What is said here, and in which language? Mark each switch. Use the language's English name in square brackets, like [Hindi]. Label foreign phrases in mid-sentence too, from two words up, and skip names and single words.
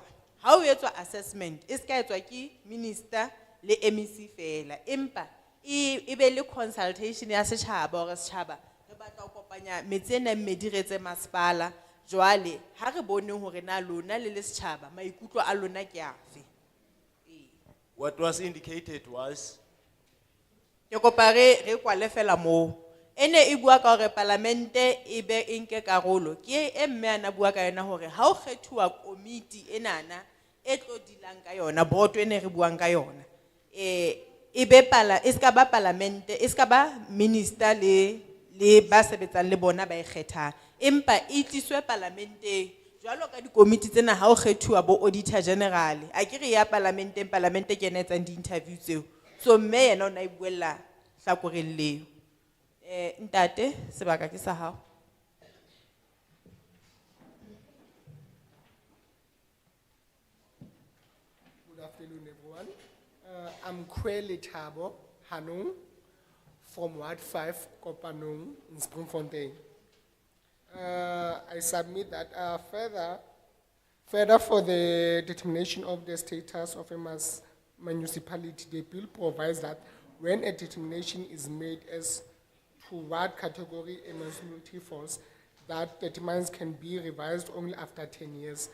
[Southern Sotho] Ha o etswa assessment e ska etswa ke minister le MEC fela, empa e be le consultation ya setjhaba hore setjhaba re batla ho kopanya metse ena mmedi re tse masipala. Jwale ha re bone hore na lona le setjhaba maikutlo a lona ke afe. [English] What was indicated was [Southern Sotho] Ke kopa re kwale fela moo. Ene e bua ka hore parlamente e be nke karolo ke e mme ana bua ka yona hore ha o kgethuwa komiti enana e tlo dilang ka yona boto ene re buang ka yona e be e ska ba parlamente e ska ba minister le ba sebetsang le bona ba e kgethang, empa e tliswe parlamente jwalo ka dikomiti tsena ha o kgethuwa bo [English] auditor general [Southern Sotho] a ke re ya parlamente ke ena etsang di interview tseo. So mme yena o na e buella hlakoreng leo. Ntate sebaka ke sa hao. [English] Good afternoon, everyone. I'm Kweli Thabo Hanung from Ward 5, Kopanung in Springfontein. I submit that further for the determination of the status of a municipality, the bill provides that when a determination is made as to what category a municipality falls that determines can be revised only after 10 years.